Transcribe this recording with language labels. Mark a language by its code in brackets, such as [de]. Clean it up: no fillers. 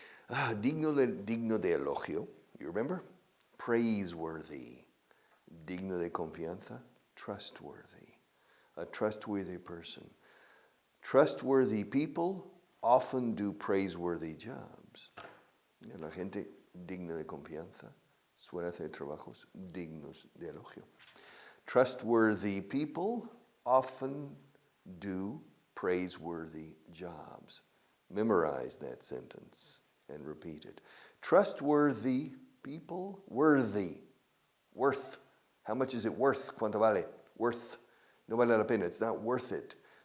[es] Digno de elogio, [en] you remember? Praiseworthy. [es] Digno de confianza, [en] trustworthy. A trustworthy person. Trustworthy people often do praiseworthy jobs. [es] La gente digna de confianza suele hacer trabajos dignos de elogio. [en] Trustworthy people often do praiseworthy jobs. Memorize that sentence and repeat it. Trustworthy people, worthy, worth. How much is it worth? [es] ¿Cuánto vale? [en] Worth. [es] No vale la pena. [en] It's not worth it.